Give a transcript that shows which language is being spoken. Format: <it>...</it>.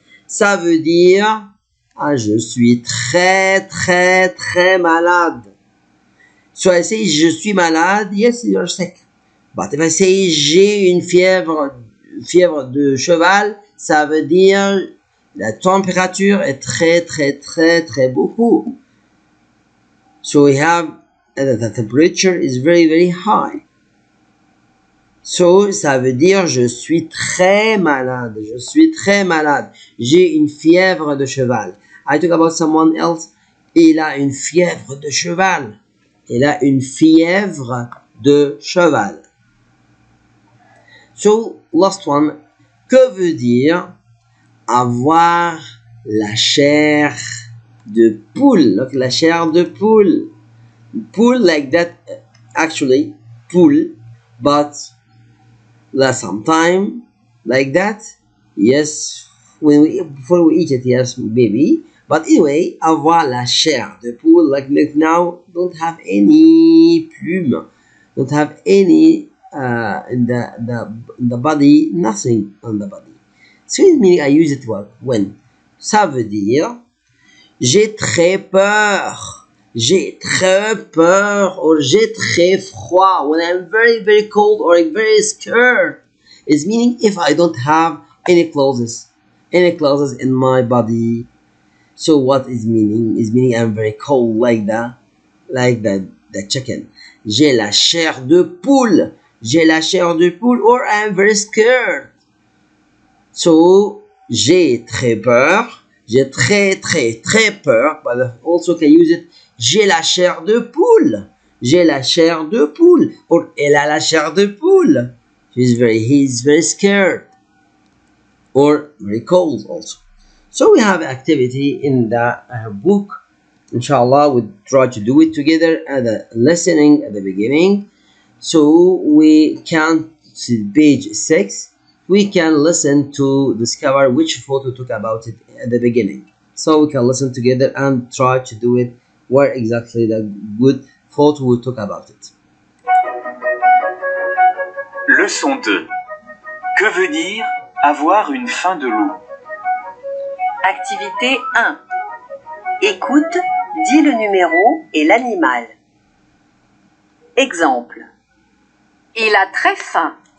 <fr>Ça veut dire, je suis très, très, très malade.</fr> <en>So I say,</en> <fr>je suis malade.</fr> <en>Yes, you're sick. But if I say,</en> <fr>j'ai une fièvre de cheval, ça veut dire, la température est très, très, très, très beaucoup.</fr> <en>So we have, the temperature is very, very high.</en> <fr>So, ça veut dire, je suis très malade. Je suis très malade. J'ai une fièvre de cheval.</fr> <en>I talk about someone else.</en> <fr>Il a une fièvre de cheval. Il a une fièvre de cheval.</fr> <en>So, last one.</en> <fr>Que veut dire avoir la chair de poule?</fr> <en>Look,</en> <fr>la chair de poule.</fr> <en>Poule like that, actually, poule, but sometime like that, yes, before we eat it, yes, maybe. But anyway,</en> <fr>avoir la chair de poule,</fr> <en>like now, don't have any plume, don't have any in the body, nothing on the body. So it means I use it when.</en> <fr>Ça veut dire, j'ai très peur. J'ai très peur or j'ai très froid.</fr> <en>When I'm very, very cold or very scared. is meaning if I don't have any clothes in my body. So what is meaning? Is meaning I'm very cold like the chicken.</en> <fr>J'ai la chair de poule. J'ai la chair de poule,</fr> <en>or I'm very scared.</en> <fr>So j'ai très peur. J'ai très peur. But also can use it. J'ai la chair de poule. J'ai la chair de poule. Or elle a la chair de poule.</fr> <en>He's very scared. Or very cold also. So we have activity in the book. Inshallah, we try to do it together at the listening at the beginning. So we can see page 6. We can listen to discover which photo talk about it at the beginning. So we can listen together and try to do it where exactly the good photo will talk about it.</en> <fr>Leçon 2. Que veut dire avoir une faim de loup? Activité 1. Écoute, dis le numéro et l'animal. Exemple. Il a très faim.</fr>